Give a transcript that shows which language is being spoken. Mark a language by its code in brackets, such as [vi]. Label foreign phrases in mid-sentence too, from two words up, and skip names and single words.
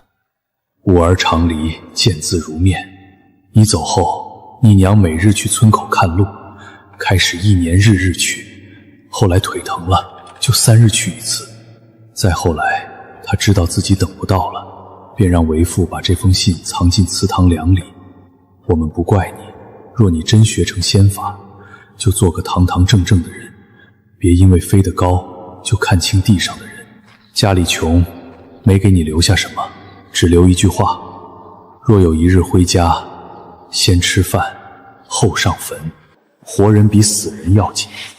[zh] 吾儿常离，见字如面。你走后，你娘每日去村口看路，開始1年日日去，後來腿疼了，就3日去一次。再後來，她知道自己等不到了，便讓為父把這封信藏進祠堂梁裡。我們不怪你，若你真學成仙法，就做個堂堂正正的人，別因為飛得高就看清地上的人。家裡窮，沒給你留下什麼，只留一句話：若有一日回家，先吃飯，後上墳，活人比死人要緊。